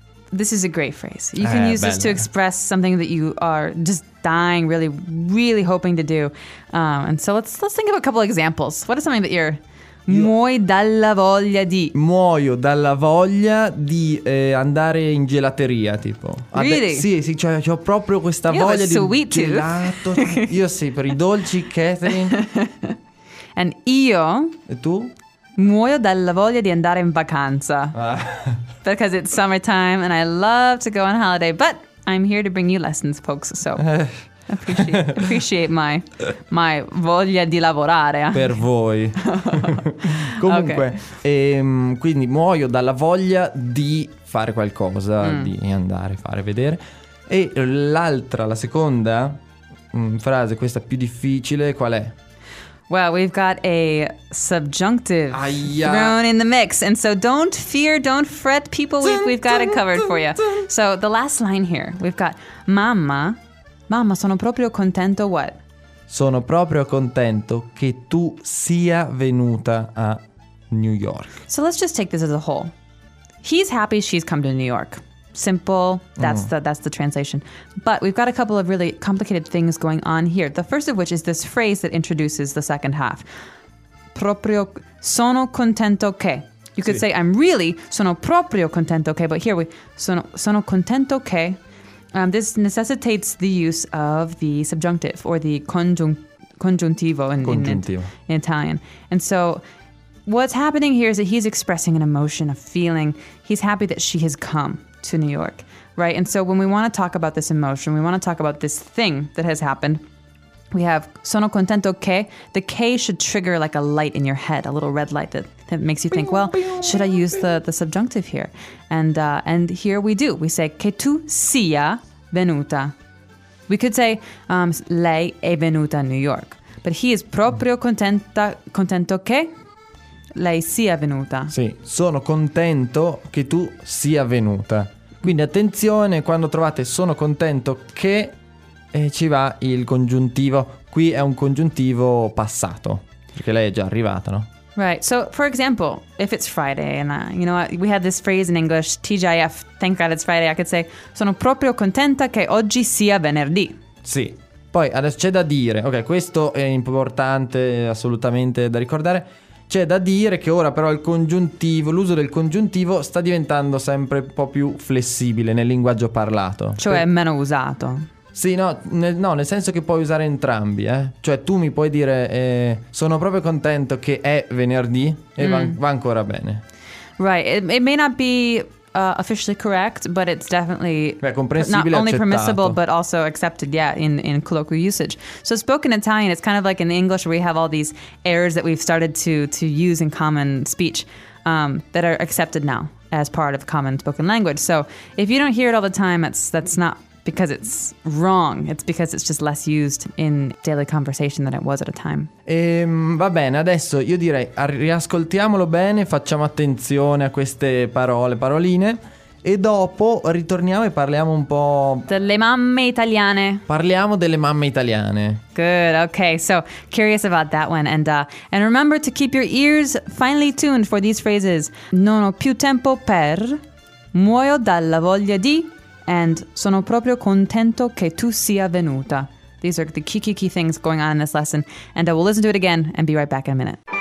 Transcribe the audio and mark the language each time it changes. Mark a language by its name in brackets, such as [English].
[English] This is a great phrase. You can use this to express something that you are just dying, really, really hoping to do. And so let's think of a couple examples. What is something that you're... [Italian] Muoio dalla voglia di. Muoio dalla voglia di andare in gelateria, tipo. [English] Really? [Italian] Sì, cioè, ho proprio questa voglia di gelato. Io sì, per i dolci, Catherine... [English] And io... [Italian] E tu? Muoio dalla voglia di andare in vacanza. [English] Because it's summertime and I love to go on holiday. But I'm here to bring you lessons, folks. So appreciate my [Italian] voglia di lavorare. Per voi. Comunque, okay. Quindi muoio dalla voglia di fare qualcosa, di andare, fare, vedere. E l'altra, la seconda frase, questa più difficile, qual è? [English] Well, we've got a subjunctive Aia. Thrown in the mix. And so don't fear, don't fret, people. We've got it covered for you. So the last line here, we've got [Italian] mamma, sono proprio contento [English] what? [Italian] Sono proprio contento che tu sia venuta a New York. [English] So let's just take this as a whole. He's happy she's come to New York. Simple, that's the translation. But we've got a couple of really complicated things going on here. The first of which is this phrase that introduces the second half. Proprio, sono contento che. You could say, I'm really, [Italian] sono proprio contento che. [English] But here we, sono contento che. This necessitates the use of the subjunctive or the congiuntivo in Italian. And so... what's happening here is that he's expressing an emotion, a feeling. He's happy that she has come to New York, right? And so when we want to talk about this emotion, we want to talk about this thing that has happened, we have [Italian] sono contento che. [English] The K should trigger like a light in your head, a little red light that makes you think, well, should I use the subjunctive here? And here we do. We say [Italian] che tu sia venuta. [English] We could say [Italian] lei è venuta a New York. [English] But he is [Italian] proprio contento che... lei sia venuta. Sì, sono contento che tu sia venuta. Quindi attenzione quando trovate sono contento che ci va il congiuntivo. Qui è un congiuntivo passato, perché lei è già arrivata, no? [English] Right, so for example, if it's Friday and you know what, we have this phrase in English, TGIF, thank God it's Friday, I could say [Italian] sono proprio contenta che oggi sia venerdì. Sì, poi adesso c'è da dire, ok, questo è importante assolutamente da ricordare. C'è da dire che ora però il congiuntivo, l'uso del congiuntivo sta diventando sempre un po' più flessibile nel linguaggio parlato. Cioè è meno usato. Sì, nel senso che puoi usare entrambi, eh. Cioè tu mi puoi dire sono proprio contento che è venerdì e va ancora bene. [English] Right, it may not be officially correct, but it's definitely [Italian] comprensibile, [English] not only [Italian] accettato. [English] Permissible, but also accepted, yeah, in colloquial usage. So spoken Italian, it's kind of like in English where we have all these errors that we've started to use in common speech that are accepted now as part of common spoken language. So if you don't hear it all the time, that's not because it's wrong, it's because it's just less used in daily conversation than it was at a time. [Italian] Va bene, adesso io direi riascoltiamolo bene, facciamo attenzione a queste parole, paroline, e dopo ritorniamo e parliamo un po'... Delle mamme italiane. Parliamo delle mamme italiane. [English] Good, okay, so curious about that one. And remember to keep your ears finely tuned for these phrases. [Italian] Non ho più tempo per, muoio dalla voglia di... And sono proprio contento che tu sia venuta. [English] These are the key things going on in this lesson. And we'll listen to it again and be right back in a minute.